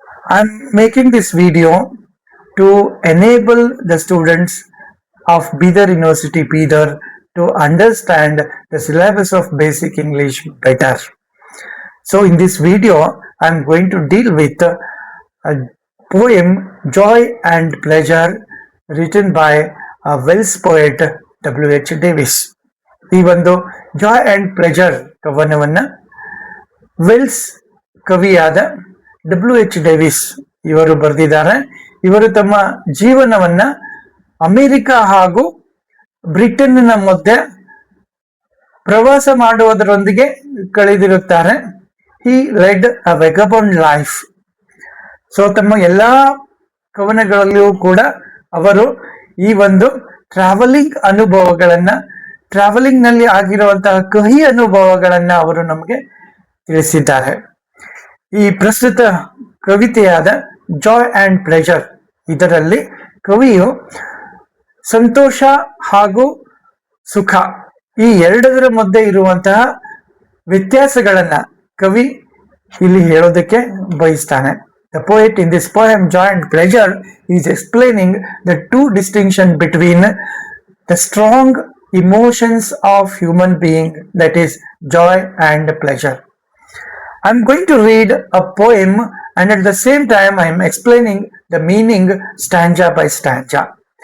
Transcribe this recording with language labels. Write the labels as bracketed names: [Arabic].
[English] I am making this video to enable the students of Bidar University, Bidar, to understand the syllabus of basic English better. So in this video, I am going to deal with a poem Joy and Pleasure written by a Welsh poet W.H. Davis. [Kannada] ಈ ಒಂದು Joy and pleasure ಕವನವನ್ನ Wells ಕವಿಯಾದ W.H. Davis ಇವರು ಬರೆದಿದ್ದಾರೆ. ಇವರು ತಮ್ಮ ಜೀವನವನ್ನ America ಹಾಗೂ ಬ್ರಿಟನ್ನ ಮಧ್ಯೆ ಪ್ರವಾಸ ಮಾಡುವುದರೊಂದಿಗೆ ಕಳೆದಿರುತ್ತಾರೆ. [English] He led a vagabond life. [Kannada] ಸೊ ತಮ್ಮ ಎಲ್ಲಾ ಕವನಗಳಲ್ಲಿಯೂ ಕೂಡ ಅವರು ಈ ಒಂದು ಟ್ರಾವೆಲಿಂಗ್ ನಲ್ಲಿ ಆಗಿರುವಂತಹ ಕಹಿ ಅನುಭವಗಳನ್ನ ಅವರು ನಮಗೆ ತಿಳಿಸಿದ್ದಾರೆ. ಈ ಪ್ರಸ್ತುತ ಕವಿತೆಯಾದ ಜಾಯ್ ಅಂಡ್ ಪ್ಲೆಜರ್ ಇದರಲ್ಲಿ ಕವಿಯು ಸಂತೋಷ ಹಾಗೂ ಸುಖ ಈ ಎರಡರ ಮಧ್ಯೆ ಇರುವಂತಹ ವ್ಯತ್ಯಾಸಗಳನ್ನ ಕವಿ ಇಲ್ಲಿ ಹೇಳೋದಕ್ಕೆ ಬಯಸ್ತಾನೆ. [English] The poet in this poem, Joy and Pleasure, is explaining the two distinctions between the strong emotions of human being, that is joy and pleasure. I'm going to read a poem and at the same time I'm explaining the meaning stanza by stanza.